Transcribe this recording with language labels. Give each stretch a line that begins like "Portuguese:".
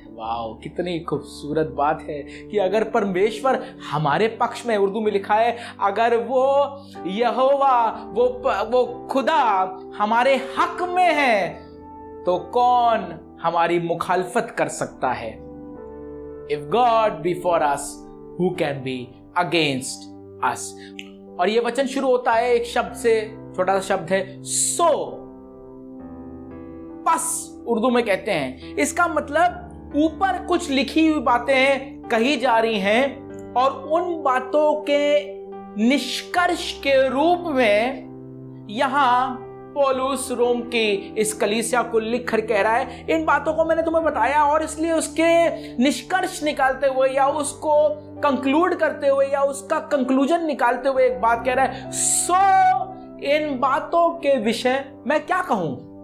Hindi: Wow, कितनी खूबसूरत बात है कि अगर परमेश्वर हमारे पक्ष में, उर्दू में लिखा है, अगर वो यहोवा, वो खुदा हमारे हक में है तो कौन हमारी मुखालफत कर सकता है?
English: If God be for us, who can be against us?
Hindi: और ये वचन शुरू होता है एक शब्द से, छोटा सा शब्द है सो, पस उर्दू में कहते हैं। इसका मतलब ऊपर कुछ लिखी हुई बातें कही जा रही हैं और उन बातों के निष्कर्ष के रूप में यहां पौलुस रोम की इस कलीसिया को लिखकर कह रहा है, इन बातों को मैंने तुम्हें बताया और इसलिए उसके निष्कर्ष निकालते हुए या उसको कंक्लूड करते हुए या उसका कंक्लूजन निकालते हुए एक बात कह रहा है, सो इन बातों के विषय मैं क्या कहूं?